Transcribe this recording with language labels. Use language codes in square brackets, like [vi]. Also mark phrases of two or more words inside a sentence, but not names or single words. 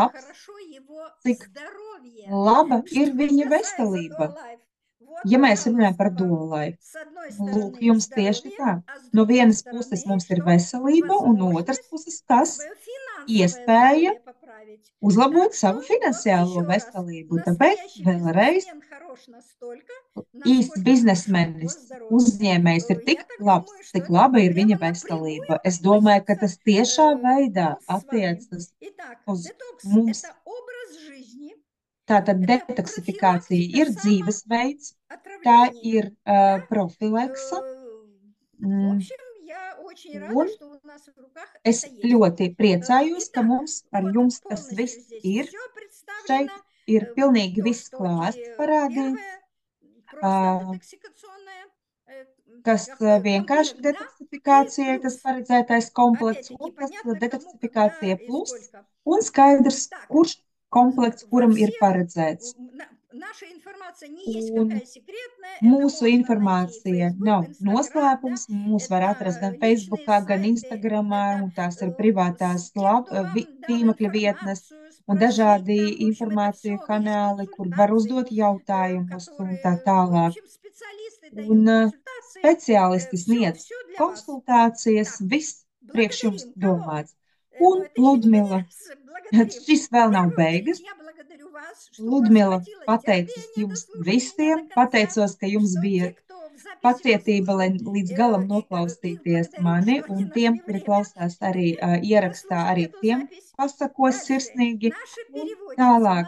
[lv] labs, [ru] хорошо его [lv] cik [ru] здоровье. [lv] laba ir [ru] Что [lv] viņa [ru] касается [lv] veselība. [ru] Dual Вот, [lv] Ja mēs runājam par [ru] пожалуйста, вам. [en] dual life, [ru] С одной [lv] lūk, [ru] стороны [lv] jums tieši [ru] здоровье, [lv] tā. [ru] а с [lv] No [ru] другой [lv] vienas puses [ru] стороны [lv] mums ir [ru] что? [lv] veselība, un no otras [ru] Возможность [lv] puses kas? [ru] свое финансовое [lv] Iespēja [ru] здоровье поправить. [lv] uzlabot [ru] Так что [lv] savu [ru] вот [lv] finansiālo [ru] еще раз. [lv] veselību. Tāpēc [ru] Настоящий [lv] vēlreiz [ru] бизнесмен хорош настолько, [lv] īsts [ru] насколько хорошо [lv] biznesmenis, [ru] его здоровье. [lv] uzņēmējs ir [ru] Я [lv] tik [ru] так [lv] labs, [ru] думаю, что [lv] cik [ru] это [lv] laba ir [ru] прямо [lv] viņa [ru] напрямую [lv] veselība. Es domāju, ka tas tiešā veidā [ru] нас с вами. [lv] attiecas [ru] Итак, [lv] uz [ru] детокс – [lv] mums. [ru] это образ жизни, [lv] Tātad [ru] это [lv] detoksifikācija [ru] профилактика [lv] ir dzīvesveids, tā [ru] самоотравления. [lv] ir [ru] Да? [lv] profilakse. [ru] В общем, я очень рада, [lv] Un [ru] что у нас в руках [lv] es [ru] это есть. [lv] ļoti priecājos, ka [ru] Итак, [lv] mums ar [ru] вот [lv] jums tas [ru] полностью [lv] viss [ru] здесь [lv] ir. [ru] все представлено. [lv] Šeit ir pilnīgi [ru] То, [lv] viss [ru] что [lv] klāsts parādīts, [ru] первое просто детоксикационное [lv] kas vienkārši [ru] комплект, да? [lv] detoksifikācijai [ru] И [lv] tas [ru] плюс. [lv] paredzētais komplekts, [ru] Опять-таки [lv] un tas [ru] понятно, кому, [lv] detoksifikācija [ru] когда и [lv] plus, [ru] сколько. [lv] un skaidrs, [ru] Так, [lv] kurš komplekts [ru] во [lv] kuram ir [ru] всех [lv] paredzēts. [ru] наша информация не есть [lv] Un [ru] какая секретная, это [lv] mūsu [ru] можно найти [lv] informācija [ru] Facebook, [lv] nav [ru] Instagram, да, [lv] noslēpums. Mūs var atrast gan [ru] это личные [lv] Facebookā, gan [ru] сайты, [lv] Instagramā, [ru] это [lv] un tās ir privātās [ru] те, кто вам дал [lv] tīmekļa vietnes [ru] информацию, [lv] un [ru] спросить [lv] dažādi [ru] там, в общем, это [lv] informāciju [ru] все есть [lv] kanāli, kur var [ru] консультации, [lv] uzdot jautājumus un tā [ru] которые, в [lv] tālāk. [ru] общем, специалисты [lv] Un [ru] дают консультации, [lv] speciālisti [ru] все, [lv] sniedz [ru] все для вас. [lv] konsultācijas, [ru] Так, [lv] viss priekš jums [ru] благодарим кого? [lv] domāts. [ru] Ну, [lv] Un [ru] это еще не [lv] Ludmila, [ru] конец. Благодарим. [lv] šis [ru] В [lv] vēl nav [ru] первую очередь [lv] beigas. [ru] я благодарю вас, что у вас [lv] Ludmila, [ru] хватило [lv] pateicos [ru] терпения [lv] jums [ru] дослушать меня [lv] visiem, [ru] до конца, [lv] pateicos, ka jums [ru] что [lv] bija [ru] те, кто в записи [lv] pacietība, lai [ru] послушал, [lv] līdz galam [ru] и [lv] noklausīties [ru] благодарю, [lv] mani, [ru] что они [lv] un tiem, [ru] нашли [lv] kuri [ru] время [lv] klausās arī ierakstā, [ru] послушать [lv] arī [ru] эту [lv] tiem [ru] запись. [lv] pasakos [ru] Дальше. [lv] sirsnīgi. [ru] Наша [lv] Un [ru] переводчица [lv] tālāk